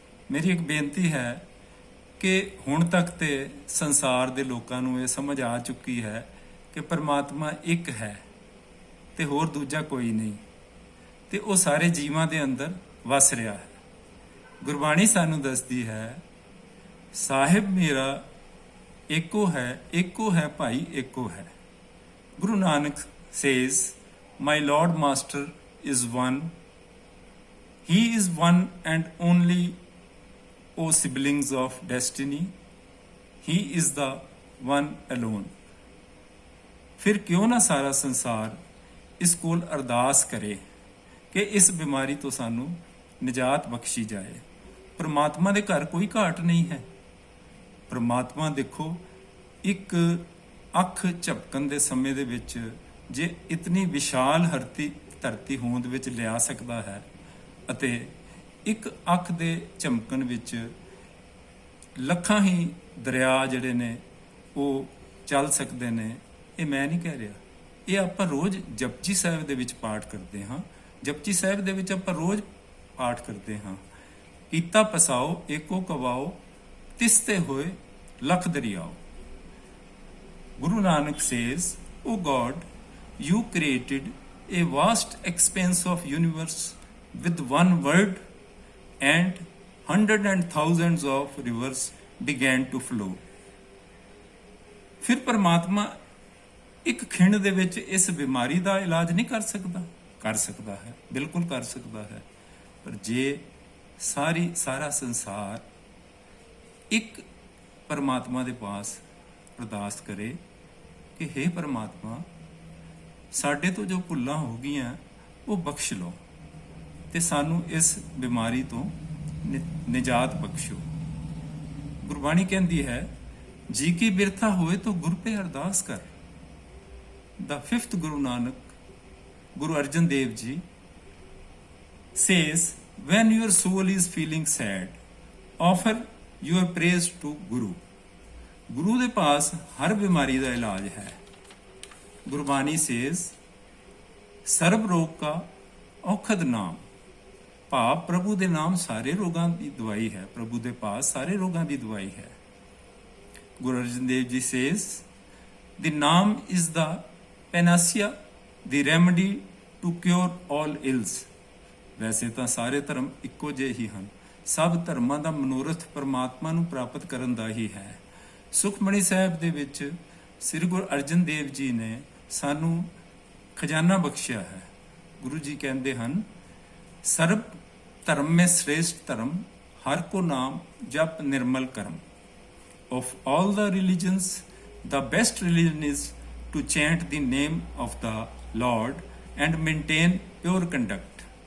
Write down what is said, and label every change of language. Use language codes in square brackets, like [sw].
[pa] ਮੇਰੀ ਇੱਕ ਬੇਨਤੀ ਹੈ ਕਿ ਹੁਣ ਤੱਕ ਤੇ ਸੰਸਾਰ ਦੇ ਲੋਕਾਂ ਨੂੰ ਇਹ ਸਮਝ ਆ ਚੁੱਕੀ ਹੈ ਕਿ ਪਰਮਾਤਮਾ ਇੱਕ ਹੈ ਤੇ ਹੋਰ ਦੂਜਾ ਕੋਈ ਨਹੀਂ, ਤੇ ਉਹ ਸਾਰੇ ਜੀਵਾਂ ਦੇ ਅੰਦਰ ਵਸ ਰਿਹਾ ਹੈ। ਗੁਰਬਾਣੀ ਸਾਨੂੰ ਦੱਸਦੀ ਹੈ, ਸਾਹਿਬ ਮੇਰਾ ਏਕੋ ਹੈ, ਏਕੋ ਹੈ ਭਾਈ ਏਕੋ ਹੈ। Guru Nanak [en] says, my Lord Master is one. He is one and only, O siblings of destiny. He is the one alone. [pa] ਫਿਰ ਕਿਉਂ ਨਾ ਸਾਰਾ ਸੰਸਾਰ ਇਸ ਕੋਲ ਅਰਦਾਸ ਕਰੇ ਕਿ ਇਸ ਬਿਮਾਰੀ ਤੋਂ ਸਾਨੂੰ ਨਿਜਾਤ ਬਖਸ਼ੀ ਜਾਏ। ਪਰਮਾਤਮਾ ਦੇ ਘਰ ਕੋਈ ਘਾਟ ਨਹੀਂ ਹੈ। ਪਰਮਾਤਮਾ ਦੇਖੋ, ਇੱਕ ਅੱਖ ਝਪਕਣ ਦੇ ਸਮੇਂ ਦੇ ਵਿੱਚ ਜੇ ਇਤਨੀ ਵਿਸ਼ਾਲ ਧਰਤੀ ਹੋਂਦ ਵਿੱਚ ਲਿਆ ਸਕਦਾ ਹੈ ਅਤੇ ਇੱਕ ਅੱਖ ਦੇ ਝਮਕਣ ਵਿੱਚ ਲੱਖਾਂ ਹੀ ਦਰਿਆ ਜਿਹੜੇ ਨੇ ਉਹ ਚੱਲ ਸਕਦੇ ਨੇ, ਇਹ ਮੈਂ ਨਹੀਂ ਕਹਿ ਰਿਹਾ। ਇਹ ਆਪਾਂ ਰੋਜ਼ ਜਪਜੀ ਸਾਹਿਬ ਦੇ ਵਿੱਚ ਪਾਠ ਕਰਦੇ ਹਾਂ। ਜਪਜੀ ਸਾਹਿਬ ਦੇ ਵਿੱਚ ਆਪਾਂ ਰੋਜ਼ ਪਾਠ ਕਰਦੇ ਹਾਂ, ਕੀਤਾ ਪਸਾਓ ਏਕੋ ਕਵਾਓ, ਤਿਸਤੇ ਹੋਏ lakh ਦਰਿਆਓ। [en] Guru Nanak says, O God, you created a vast expanse of universe with one word, and hundreds and thousands of rivers began to flow. [pa] ਫਿਰ ਪਰਮਾਤਮਾ ਇੱਕ ਖਿੰਡ ਦੇ ਵਿੱਚ ਇਸ ਬਿਮਾਰੀ ਦਾ ਇਲਾਜ ਨਹੀਂ ਕਰ ਸਕਦਾ? ਕਰ ਸਕਦਾ ਹੈ, ਬਿਲਕੁਲ ਕਰ ਸਕਦਾ ਹੈ। ਪਰ ਜੇ ਸਾਰਾ ਸੰਸਾਰ ਇੱਕ ਪਰਮਾਤਮਾ ਦੇ ਪਾਸ ਅਰਦਾਸ ਕਰੇ ਕਿ ਹੇ ਪਰਮਾਤਮਾ, ਸਾਡੇ ਤੋਂ ਜੋ ਭੁੱਲਾਂ ਹੋ ਗਈਆਂ ਉਹ ਬਖਸ਼ ਲਓ ਤੇ ਸਾਨੂੰ ਇਸ ਬਿਮਾਰੀ ਤੋਂ ਨਿਜਾਤ ਬਖਸ਼ੋ। ਗੁਰਬਾਣੀ ਕਹਿੰਦੀ ਹੈ, ਜੀ ਕੀ ਬਿਰਥਾ ਹੋਏ ਤਾਂ ਗੁਰ ਪੇ ਅਰਦਾਸ ਕਰ। [en] The fifth Guru Nanak, Guru Arjan Dev Ji, says, when your soul is feeling sad, offer your praise to Guru. [pa] ਗੁਰੂ ਦੇ ਪਾਸ ਹਰ ਬਿਮਾਰੀ ਦਾ ਇਲਾਜ ਹੈ। ਗੁਰਬਾਣੀ ਸੇਜ਼, ਸਰਬ ਰੋਗ ਕਾ ਔਖਦ ਨਾਮ। ਭਾਵ ਪ੍ਰਭੂ ਦੇ ਨਾਮ ਸਾਰੇ ਰੋਗਾਂ ਦੀ ਦਵਾਈ ਹੈ। ਪ੍ਰਭੂ ਦੇ ਪਾਸ ਸਾਰੇ ਰੋਗਾਂ ਦੀ ਦਵਾਈ ਹੈ। [en] Guru Arjan Dev ji says, the naam is the panacea, the remedy to cure all ills. [pa] ਵੈਸੇ ਤਾਂ ਸਾਰੇ ਧਰਮ ਇੱਕੋ ਜਿਹੇ ਹੀ ਹਨ। ਸਭ ਧਰਮਾਂ ਦਾ ਮਨੋਰਥ ਪਰਮਾਤਮਾ ਨੂੰ ਪ੍ਰਾਪਤ ਕਰਨ ਦਾ ਹੀ ਹੈ। ਸੁਖਮਣੀ ਸਾਹਿਬ ਦੇ ਵਿੱਚ ਸ੍ਰੀ ਗੁਰੂ ਅਰਜਨ ਦੇਵ ਜੀ ਨੇ ਸਾਨੂੰ ਖਜ਼ਾਨਾ ਬਖਸ਼ਿਆ ਹੈ। ਗੁਰੂ ਜੀ ਕਹਿੰਦੇ ਹਨ, ਸਰਬ ਧਰਮ ਮੇਂ ਸ੍ਰੇਸ਼ਟ ਧਰਮ, ਹਰ ਕੋ ਨਾਮ ਜਪ ਨਿਰਮਲ ਕਰਮ। [en] Of all the religions, the best religion is to chant the name of the Lord and maintain pure conduct.